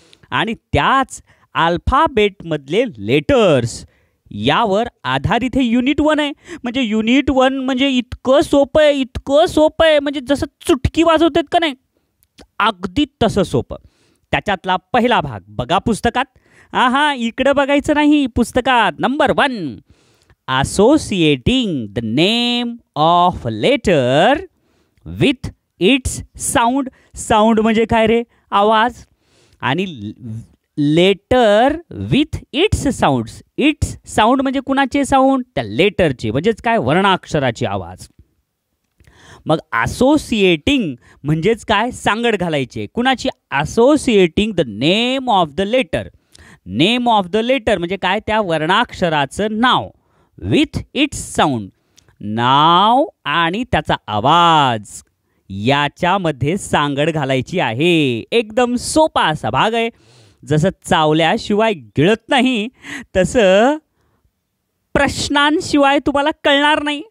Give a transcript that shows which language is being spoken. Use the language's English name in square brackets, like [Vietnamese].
[Marathi] आणि त्याच अल्फाबेटमधले लेटर्स यावर आधारित हे युनिट 1 आहे. म्हणजे युनिट 1 म्हणजे इतकं सोपं आहे म्हणजे जसं चुटकी वाजवतात का नाही, अगदी तसं सोपं. त्याच्यातला पहिला भाग बघा पुस्तकात. इकडं बघायचं नाही, पुस्तकात. [English] Number 1 associating the name of letter with its sound. [Marathi] Sound म्हणजे काय रे? आवाज. [English] आणि letter with its sounds. Its sound [Marathi] म्हणजे कुणाचे साऊंड? त्या लेटरचे, म्हणजेच काय? वर्णाक्षराची आवाज. मग असोसिएटिंग म्हणजेच काय? सांगड घालायचे. कुणाची? [English] Associating the name of the letter. Name of the letter [Marathi] म्हणजे काय? त्या वर्णाक्षराचं नाव. [English] with its sound, [Marathi] नाव आणि त्याचा आवाज याच्यामध्ये सांगड घालायची आहे. एकदम सोपा असा भाग आहे. जसं चावल्याशिवाय गिळत नाही तसं प्रश्नांशिवाय तुम्हाला कळणार नाही.